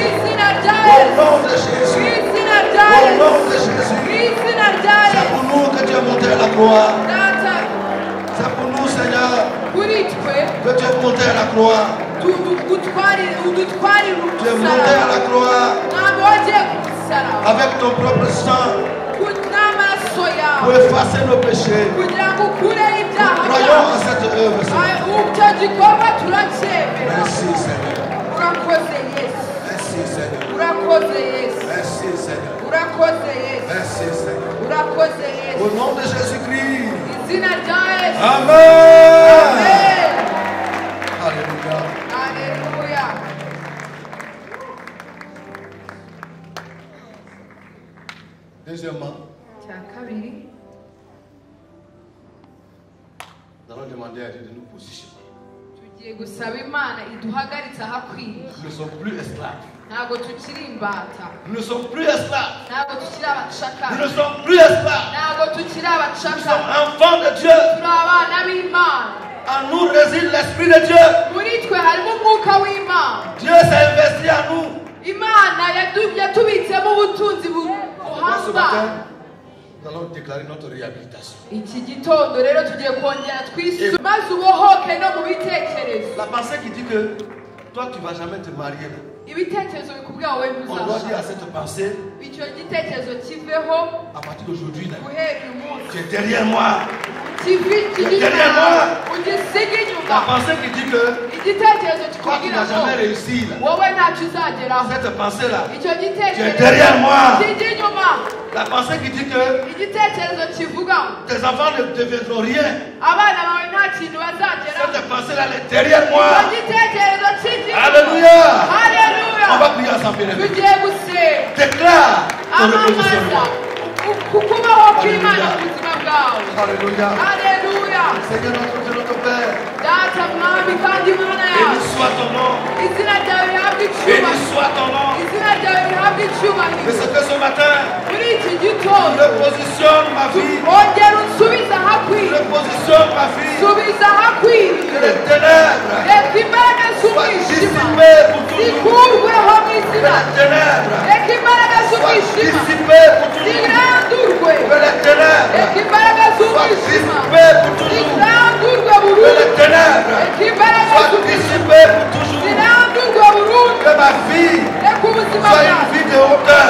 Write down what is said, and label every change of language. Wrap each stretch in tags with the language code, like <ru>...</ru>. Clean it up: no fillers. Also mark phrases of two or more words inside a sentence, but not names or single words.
<fr>Au nom de Jésus. Au nom de Jésus. C'est pour nous que tu as monté la gloire. C'est pour nous, croix.</fr> <rw>udutwarire</rw> <fr>Tu es monté à la croix</fr> <rw>mwami wagiye ku musaraba</rw> <fr>avec ton propre sang</fr> <rw>n'amaraso yawe</rw> <fr>pour effacer nos péchés.</fr> <rw>kugira ngo ukureho ibyaha</rw> <fr>Croyons à cette œuvre, Seigneur.</fr> <rw>icyo gikorwa turacyemera.</rw> <fr>Merci, Seigneur.</fr> <rw>urakoze yesu</rw> <fr>Merci, Seigneur.</fr> <rw>urakoze yesu</rw> <fr>Merci, Seigneur.</fr> <rw>urakoze yesu</rw> <fr>Merci, Seigneur.</fr> <rw>urakoze yesu</rw> <fr>Au nom de Jésus-Christ.</fr> <rw>izina rya yesu</rw> <fr>Amen.</fr> <rw>amen</rw> <fr>Alléluia.</fr> <rw>haleluya.</rw> <fr>Deuxièmement,</fr> <rw>cya kabiri</rw> <fr>nous allons demander à Dieu de nous positionner.</fr> <rw>tugiye gusaba imana iduhagaritse ahakwiriye.</rw> <fr>Nous ne sommes plus esclaves.</fr> <rw>ntabwo tukiri imbata,</rw> <fr>Nous ne sommes plus esclaves.</fr> <rw>ntabwo tukiri</rw> <fr>Nous</fr> <rw>abacakara,</rw> <fr>ne sommes plus esclaves.</fr> <rw>ntabwo tukiri</rw> <fr>Nous</fr> <rw>abacakara,</rw> <fr>sommes enfants de Dieu.</fr> <rw>turi abana b'imana.</rw> <fr>En nous réside l'Esprit de Dieu.</fr> <rw>muri twe harimo umwuka w'imana.</rw> <fr>Dieu s'est investi en nous.</fr> <rw>imana yatubitsemo ubutunzi</rw> <fr>Ce</fr> <rw>buhambaye.</rw> <fr>matin, nous allons déclarer notre réhabilitation.</fr> <rw>iki gitondo rero tugiye kongera twisuzume maze ubohoke no mu bitekerezo.</rw> <fr>La pensée qui dit que toi, tu ne vas jamais te marier. Là.</fr> <rw>ibitekerezo bikubwira wowe</rw> <fr>On doit dire à</fr> <rw>ntuzashaka.</rw> <fr>cette pensée,</fr> <rw>icyo gitekerezo kiveho</rw> <fr>à partir d'aujourd'hui, là,</fr> <rw>guhera uyu munsi.</rw> <fr>tu es derrière moi.</fr> <rw>kijye</rw> <fr>Derrière</fr> <rw>inyuma</rw> <fr>moi.</fr> <rw>ugisiga</rw> <fr>La</fr> <rw>inyuma.</rw> <fr>pensée qui dit que</fr> <rw>igitekerezo</rw> <fr>toi, tu</fr> <rw>kikubwira</rw> <fr>n'as</fr> <rw>ngo</rw> <fr>jamais réussi. Là.</fr> <rw>wowe ntacyo uzageraho.</rw> <fr>Cette pensée-là,</fr> <rw>icyo</rw> <fr>tu es</fr> <rw>gitekerezo</rw> <fr>derrière moi.</fr> <rw>kijya inyuma.</rw> <fr>La pensée qui dit que</fr> <rw>igitekerezo kivuga ngo</rw> <fr>tes enfants ne deviendront rien.</fr> <rw>abana bawe nta kintu bazageraho.</rw> <fr>Cette pensée-là, elle est derrière moi.</fr> <rw>icyo gitekerezo kijya inyuma.</rw> <fr>Alléluia.</fr> <rw>haleluya.</rw> <fr>On va prier ensemble. Bien-aimés.</fr> <rw>tugiye gusenga.</rw> <fr>Déclare ton</fr> <rw>amamaza</rw> <fr>repositionnement.</fr> <rw>kukubaho kw'imana mu buzima bwawe.</rw> <fr>Alléluia.</fr> <rw>haleluya.</rw> <fr>Seigneur notre Dieu, notre Père,</fr> <rw>data mwami kandi imana</rw> <fr>béni</fr> <rw>yawe,</rw> <fr>soit ton nom.</fr> <rw>izina ryawe rihabwe</rw> <fr>Béni</fr> <rw>icyubahiro.</rw> <fr>soit ton nom.</fr> <rw>izina ryawe rihabwe</rw> <fr>Et</fr> <rw>icyubahiro.</rw> <fr>ce que ce matin,</fr> <rw>muri iki gitondo</rw> <fr>repositionne ma vie.</fr> <rw>ongera unsubize ahakwiriye.</rw> <fr>Repositionne ma vie.</fr> <rw>subiza</rw> <fr>Que</fr> <rw>ahakwiriye.</rw> <fr>les ténèbres</fr> <rw>reka imbaraga</rw> <fr>soient</fr> <rw>z'umwijima</rw> <fr>dissipées pour toujours.</fr> <rw>zikurweho mu</rw> <fr>Que</fr> <rw>izina.</rw> <fr>les ténèbres</fr> <rw>reka imbaraga</rw> <fr>soient</fr> <rw>z'umwijima</rw> <fr>dissipées pour toujours.</fr> <rw>zirandurwe.</rw> <fr>Que les ténèbres</fr> <rw>reka imbaraga</rw> <fr>soient</fr> <rw>z'umwijima</rw> <fr>dissipées pour toujours.</fr> <rw>zirandurwe</rw> <fr>Que</fr> <rw>burundu.</rw> <fr>les ténèbres</fr> <rw>reka imbaraga</rw> <fr>soient</fr> <rw>z'umwijima</rw> <fr>dissipées pour toujours.</fr> <rw>zirandurwe burundu.</rw> <fr>Que ma vie</fr> <rw>reka ubuzima</rw> <fr>soit une</fr> <rw>bwawe</rw> <fr>vie de hauteur.</fr>